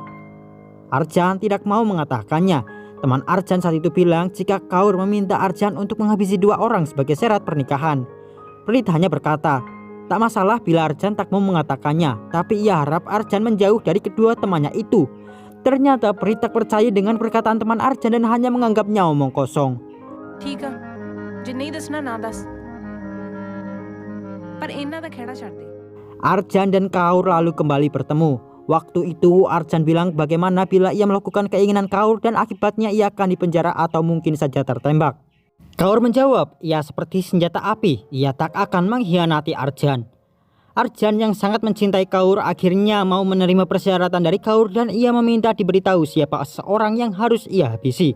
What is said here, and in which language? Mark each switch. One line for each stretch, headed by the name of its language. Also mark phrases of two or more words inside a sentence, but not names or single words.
Indonesian: Arjan tidak mau mengatakannya. Teman Arjan saat itu bilang jika Kaur meminta Arjan untuk menghabisi 2 orang sebagai syarat pernikahan. Prit hanya berkata, tak masalah bila Arjan tak mau mengatakannya, tapi ia harap Arjan menjauh dari kedua temannya itu. Ternyata Prit tak percaya dengan perkataan teman Arjan dan hanya menganggapnya omong kosong.
Punjabi: ਠੀਕ ਹੈ ਜੇ ਨਹੀਂ ਦੱਸਣਾ ਨਾ ਦੱਸ ਪਰ ਇੰਨਾ ਦਾ ਖੇੜਾ ਛੱਡ ਦੇ
Indonesian: Arjan dan Kaur lalu kembali bertemu. Waktu itu Arjan bilang bagaimana bila ia melakukan keinginan Kaur dan akibatnya ia akan dipenjara atau mungkin saja tertembak. Kaur menjawab, ia seperti senjata api, ia tak akan mengkhianati Arjan. Arjan yang sangat mencintai Kaur akhirnya mau menerima persyaratan dari Kaur dan ia meminta diberitahu siapa seorang yang harus ia habisi.